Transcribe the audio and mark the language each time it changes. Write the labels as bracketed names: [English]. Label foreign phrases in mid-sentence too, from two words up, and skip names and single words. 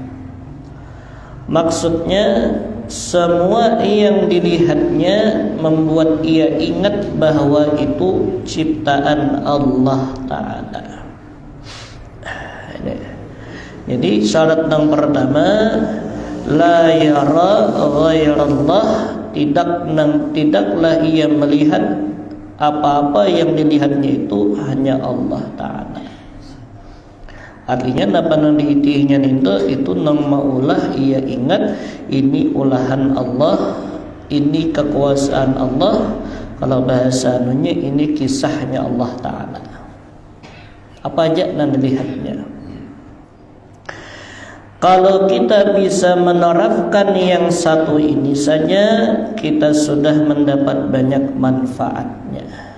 [Indonesian] Maksudnya semua yang dilihatnya membuat ia ingat bahwa itu ciptaan Allah Ta'ala. Jadi syarat yang pertama, [Arabic] la yara ghairallah, [Indonesian] tidaklah ia melihat apa-apa yang dilihatnya itu hanya Allah Ta'ala. [Banjar] Artinya napa nang diitihnya itu nang maulah ia ingat ini ulahan Allah, ini kekuasaan Allah. Kalau bahasa anunya ini kisahnya Allah Ta'ala. [Indonesian] Apa aja nang dilihatnya. Kalau kita bisa menerapkan yang satu ini saja, kita sudah mendapat banyak manfaatnya.